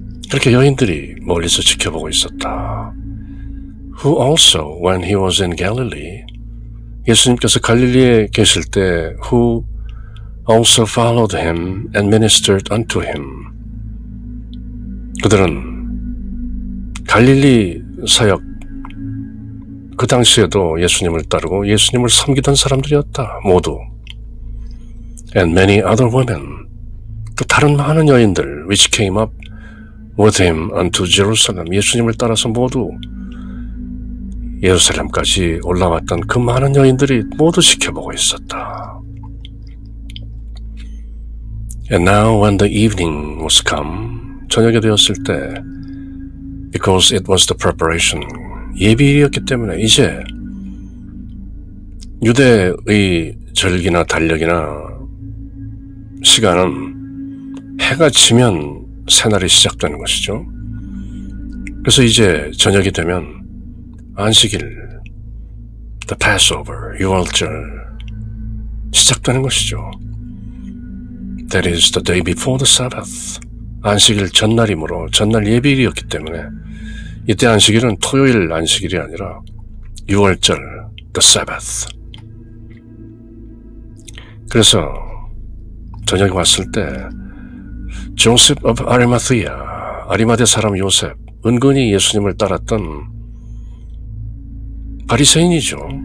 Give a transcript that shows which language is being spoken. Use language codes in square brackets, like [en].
[ko] 그렇게 여인들이 멀리서 지켜보고 있었다. [en] Who also, when he was in Galilee, [ko] 예수님께서 갈릴리에 계실 때 [en] who also followed him and ministered unto him. [ko] 그들은 갈릴리 사역 그 당시에도 예수님을 따르고 예수님을 섬기던 사람들이었다. 모두. [en] And many other women, [ko] 또 다른 많은 여인들 [en] which came up with him unto Jerusalem, [ko] 예수님을 따라서 모두 예루살렘까지 올라왔던 그 많은 여인들이 모두 지켜보고 있었다. [en] And now when the evening was come, [ko] 저녁이 되었을 때, [en] because it was the preparation, [ko] 예비일이었기 때문에 이제 유대의 절기나 달력이나 시간은 해가 지면 새날이 시작되는 것이죠. 그래서 이제 저녁이 되면 안식일, [en] the Passover, [ko] 유월절 시작되는 것이죠. [en] That is the day before the Sabbath. [ko] 안식일 전날이므로 전날 예비일이었기 때문에 이때 안식일은 토요일 안식일이 아니라 유월절, [en] the Sabbath. [ko] 그래서 저녁이 왔을 때 Joseph of Arimathea, 아리마대 사람 요셉, 은근히 예수님을 따랐던 바리새인이죠.